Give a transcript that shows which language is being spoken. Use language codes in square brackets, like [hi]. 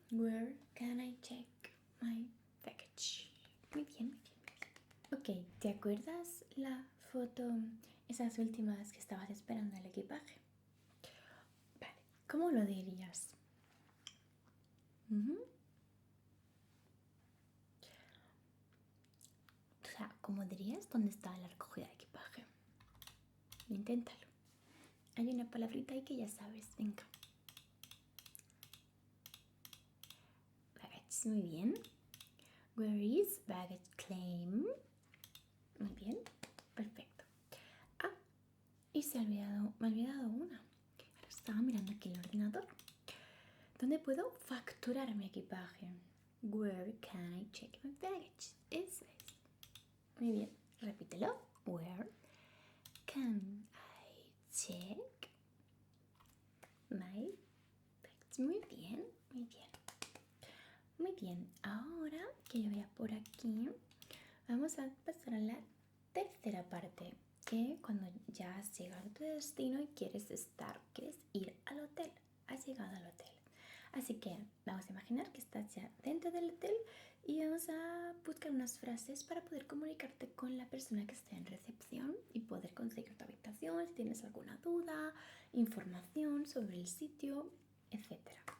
[en] Where can I check my package? [es] Muy bien, muy bien, muy bien. Ok, ¿te acuerdas la foto, esas últimas que estabas esperando el equipaje? Vale, ¿cómo lo dirías? Ujú. O sea, ¿cómo dirías dónde está la recogida de equipaje? Inténtalo. Hay una palabrita ahí que ya sabes. Venga. Baggage. Muy bien. [en] Where is baggage claim? [es] Muy bien. Perfecto. Ah, y me he olvidado una. Ahora estaba mirando aquí el ordenador. ¿Dónde puedo facturar mi equipaje? [en] Where can I check my baggage? [es] Eso es. Muy bien. Repítelo. [en] Where can I check my baggage? [es] Muy bien, muy bien. Muy bien. Ahora que yo vea por aquí, vamos a pasar a la tercera parte, que cuando ya has llegado a tu destino y quieres ir al hotel, has llegado al hotel. Así que vamos a imaginar que estás ya dentro del hotel y vamos a buscar unas frases para poder comunicarte con la persona que esté en recepción y poder conseguir tu habitación si tienes alguna duda, información sobre el sitio, etcétera.